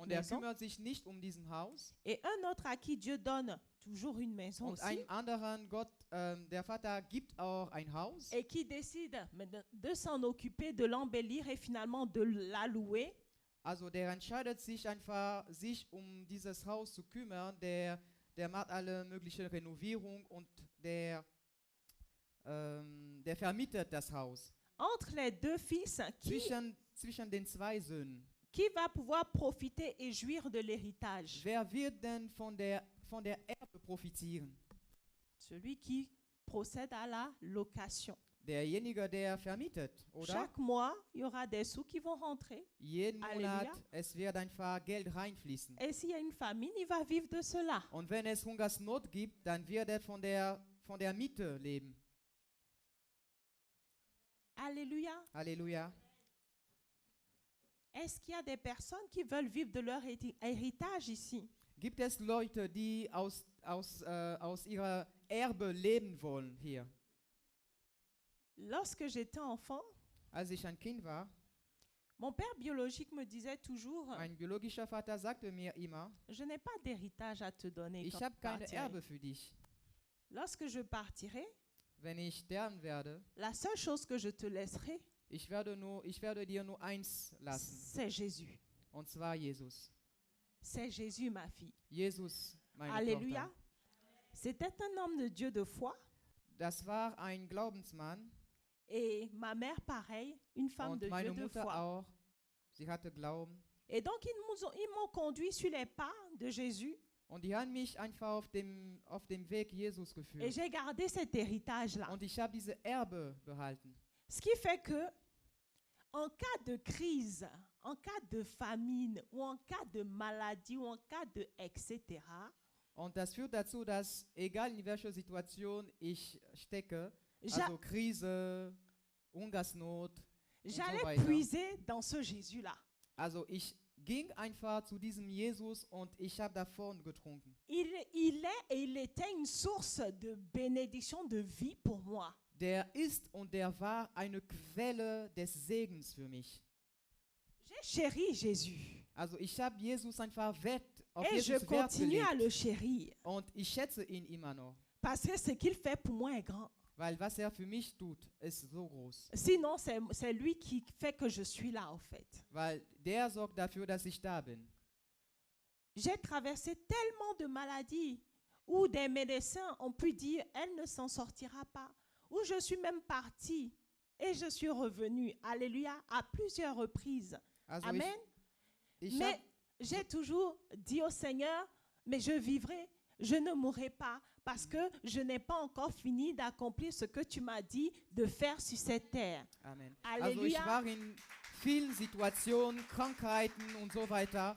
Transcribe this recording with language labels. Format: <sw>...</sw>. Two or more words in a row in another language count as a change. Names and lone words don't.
<de>und er</de> <fr>maison.</fr> <de>kümmert sich nicht um diesen Haus.</de> <fr>Et un autre à qui Dieu donne toujours une maison</fr> <de>Und</de> <fr>aussi.</fr> <de>einen anderen, der Vater gibt auch ein Haus</de> <fr>Et qui décide de s'en occuper, de l'embellir et finalement de la louer.</fr> <de>Also der entscheidet sich einfach, sich um dieses Haus zu kümmern. Der macht alle möglichen Renovierung und der vermietet das Haus.</de> <fr>Entre les deux fils,</fr> <de>Zwischen den zwei Söhnen.</de> <fr>qui va pouvoir profiter et jouir de l'héritage?</fr> <de>Wer wird denn von der Erbe profitieren?</de> <fr>Celui qui procède à la location.</fr> <de>Derjenige, der vermietet, oder?</de> <fr>Chaque mois, il y aura des sous qui vont rentrer.</fr> <de>Jeden Halleluja. Monat, es wird einfach Geld reinfließen.</de> <fr>Et s'il y a une famine, il va vivre de cela.</fr> <de>Und wenn es Hungersnot gibt, dann wird er von der Miete leben.</de> <fr>Alléluia.</fr> <de>Halleluja.</de> <fr>Est-ce qu'il y a des personnes qui veulent vivre de leur héritage ici?</fr> <de>Gibt es Leute, die aus ihrer Erbe leben wollen hier?</de> <fr>Lorsque j'étais enfant,</fr> <de>Als ich ein Kind war,</de> <fr>mon père biologique me disait toujours,</fr> <de>mein biologischer Vater sagte mir immer,</de> <fr>je n'ai pas d'héritage à te donner</fr> <de>ich</de> <fr>quand</fr> <de>habe</de> <fr>tu</fr> <de>keine</de> <fr>partirais.</fr> <de>Erbe für dich.</de> <fr>Lorsque je partirai,</fr> <de>Wenn ich sterben werde,</de> <fr>la seule chose que je te laisserai,</fr> <de>ich werde dir nur eins lassen,</de> <fr>c'est Jésus.</fr> <de>und zwar Jesus.</de> <fr>C'est Jésus, ma fille.</fr> <de>Jesus, meine</de> <fr>Alléluia.</fr> <de>Tochter.</de> <fr>C'était un homme de Dieu de foi.</fr> <de>Das war ein Glaubensmann</de> <fr>Et ma mère, pareil, une femme</fr> <de>und</de> <fr>de</fr> <de>meine</de> <fr>Dieu de</fr> <de>Mutter</de> <fr>foi.</fr> <de>auch. Sie hatte Glauben.</de> <fr>Et donc, ils m'ont conduit sur les pas de Jésus.</fr> <de>Und die haben mich einfach auf dem Weg Jesus</de> <fr>Et</fr> <de>geführt.</de> <fr>j'ai gardé cet héritage-là.</fr> <de>Und ich habe diese Erbe behalten.</de> <fr>Ce qui fait que, en cas de crise, en cas de famine, ou en cas de maladie, ou en cas de etc.,</fr> <de>Und das führt dazu, dass egal in welcher Situation ich stecke,</de> <fr>j'a-</fr> <de>also Krise, Hungersnot,</de> <fr>j'allais</fr> <de>weiter.</de> <fr>puiser dans ce Jésus-là.</fr> <de>also ich ging einfach zu diesem Jesus und ich habe davon getrunken.</de> <fr>Il est et il était une source de bénédiction, de vie pour moi.</fr> <de>Der ist und der war eine Quelle des Segens für mich.</de> <fr>J'ai chéri Jésus.</fr> <de>Also ich habe Jesus einfach auf</de> <fr>Et je</fr> <de>Jesus Wert</de> <fr>continue à</fr> <de>gelegt.</de> <fr>le chérir.</fr> <de>Und ich schätze ihn immer noch.</de> <fr>Parce que ce qu'il fait pour moi est grand.</fr> <de>Weil was er für mich tut, ist so groß.</de> <fr>Sinon, c'est lui qui fait que je suis là, en fait.</fr> <de>Weil der sorgt dafür, dass ich da bin.</de> <fr>J'ai traversé tellement de maladies où des médecins ont pu dire elle ne s'en sortira pas. Où je suis même partie et je suis revenue, alléluia, à plusieurs reprises.</fr> <de>Also Amen. ich</de> <fr>Mais</fr> <de>hab,</de> <fr>j'ai toujours dit au Seigneur, mais je vivrai, je ne mourrai pas, parce que je n'ai pas encore fini d'accomplir ce que tu m'as dit de faire sur cette terre.</fr> <de>Amen. Also ich Halleluja. war in vielen Situationen, Krankheiten und so weiter.</de>